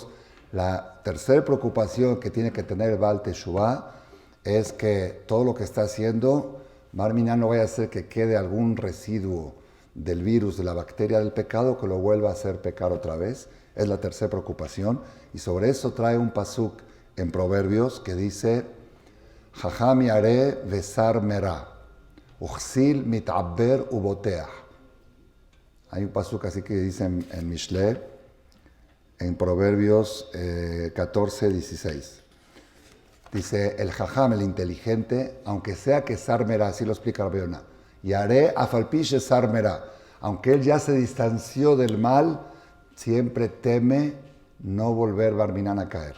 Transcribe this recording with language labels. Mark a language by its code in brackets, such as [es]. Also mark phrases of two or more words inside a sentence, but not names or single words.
[es] La tercera preocupación que tiene que tener el Baal Teshuvah es que todo lo que está haciendo, Marminá, no vaya a hacer que quede algún residuo del virus, de la bacteria del pecado, que lo vuelva a hacer pecar otra vez. Es la tercera preocupación. Y sobre eso trae un pasuk en Proverbios que dice: [he] חכם ירא וסר מרע וכסיל מתעבר ובוטח. [es] Hay un pasuk así que dice en Mishle, en Proverbios 14, 16. Dice, el jajam, el inteligente, aunque sea que [he] סר מרע, [es] así lo explica Rabbi Yonah, [he] ירא אף על פי שסר מרע, [es] Aunque él ya se distanció del mal, siempre teme no volver Barminan a caer.